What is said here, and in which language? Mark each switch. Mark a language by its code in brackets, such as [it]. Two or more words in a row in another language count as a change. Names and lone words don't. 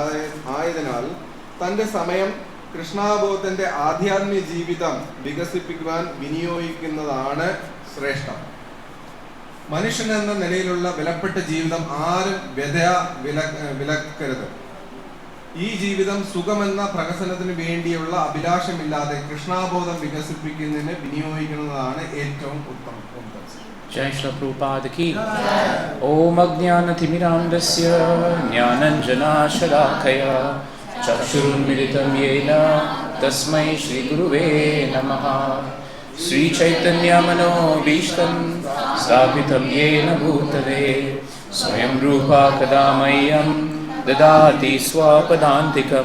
[ml] ആയതിനാൽ തൻ്റെ സമയം കൃഷ്ണാബോധത്തിന്റെ ആധ്യാത്മിക ജീവിതം വികസിപ്പിക്കുവാൻ വിനിയോഗിക്കുന്നതാണ് ശ്രേഷ്ഠം. മനുഷ്യൻ എന്ന നിലയിലുള്ള വിലപ്പെട്ട ജീവിതം ആരും വിലക്കരുത്. ഈ ജീവിതം സുഖമെന്ന പ്രകസനത്തിന് വേണ്ടിയുള്ള അഭിലാഷമില്ലാതെ കൃഷ്ണാബോധം വികസിപ്പിക്കുന്നതിന് വിനിയോഗിക്കുന്നതാണ് ഏറ്റവും ഉത്തമം. [hi] जय श्री प्रभुपाद की. [sa] ॐ अज्ञानतिमिरान्धस्य ज्ञानाञ्जनशलाकया चक्षुरुन्मीलितं येन तस्मै श्री गुरवे नमः. श्री चैतन्य मनोऽभीष्टं स्थापितं येन भूतले स्वयं रूपः कदा मह्यं ददाति स्वपदान्तिकम्.